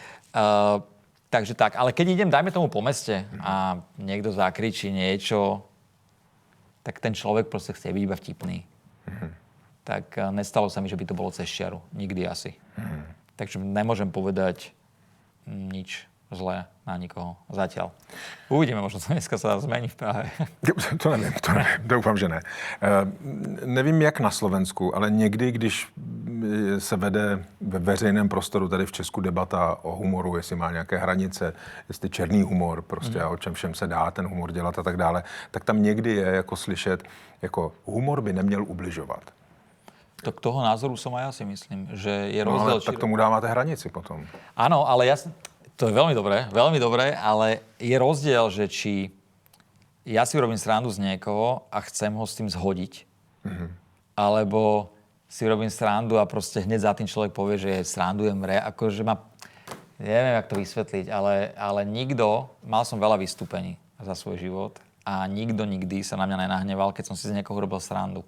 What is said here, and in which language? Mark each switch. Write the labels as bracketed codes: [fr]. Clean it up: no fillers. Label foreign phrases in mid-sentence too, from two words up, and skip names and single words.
[sk] Takže tak, ale keď idem, dajme tomu po meste a niekto zakričí niečo, tak ten človek proste chce byť iba vtipný. Tak nestalo sa mi, že by to bolo cez čiaru. Nikdy asi. Takže nemôžem povedať nič zlé na nikoho zatiaľ. Uvidíme, možno to dneska sa zmení v Prahe. [cs] To nevím, doufám, že ne. Nevím, jak na Slovensku, ale někdy, když se vede ve veřejném prostoru tady v Česku debata o humoru, jestli má nějaké hranice, jestli černý humor, prostě a o čem všem se dá ten humor dělat a tak dále, tak tam někdy je jako slyšet, jako humor by neměl ubližovat. [sk] Tak toho názoru som aj ja si myslím, že je rozdiel... [cs] Tak tomu dáváte hranici potom. [sk] Áno, ale to je veľmi dobré, ale je rozdiel, že či ja si robím srandu z niekoho a chcem ho s tým zhodiť, alebo si robím srandu a proste hneď za tým človek povie, že srandujem, akože neviem, jak to vysvetliť, ale mal som veľa vystúpení za svoj život a nikto nikdy sa na mňa nenahneval, keď som si z niekoho robil srandu.